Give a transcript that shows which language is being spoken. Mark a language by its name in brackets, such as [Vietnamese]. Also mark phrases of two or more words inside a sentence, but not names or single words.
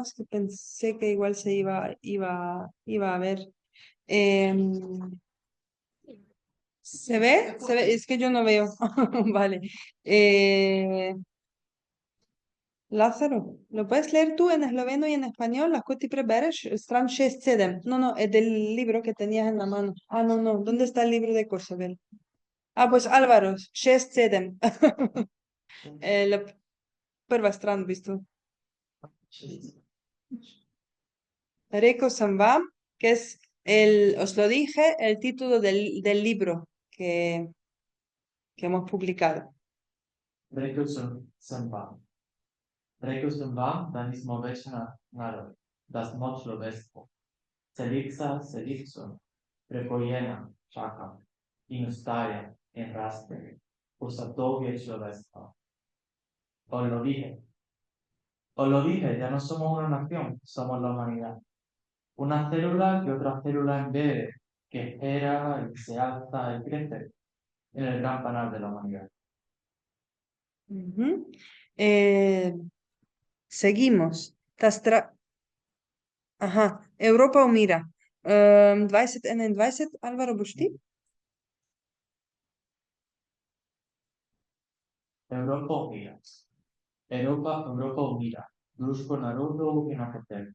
[Spanish] Es que pensé que igual se iba a ver. Em, ¿Se ve? ¿Se ve? Es que yo no veo. Vale. Eh, Lázaro, ¿lo puedes leer tú en esloveno y en español? [Slovenian] Las ti prebereš? Stran 6-7. [Spanish] No, no, es del libro que tenías en la mano. Ah, no, no. ¿Dónde está el libro de Kosovel? Ah, pues [Slovenian] Álvaro, 6-7. La prva stran, v bistvu. Rekel sem vam, [Spanish] que es os lo dije, el título del libro que hemos publicado. [Slovenian] Rekel sem vam. Rekel sem vam, da nismo več narod, da smo človeštvo. Celica celico, prepojena, čaka in ustvarja in raste. Usadovje človeštva. [Spanish] Os lo dije, ya no somos una nación, somos la humanidad. Una célula que otra célula embebe, que espera y se alza y crece en el gran panal de la humanidad. Ujú. Seguimos. [Slovenian] Aha, Evropa umira. 2021, Álvaro, boš ti? Europa umira. Europa umira. Društvo narodov in apetel.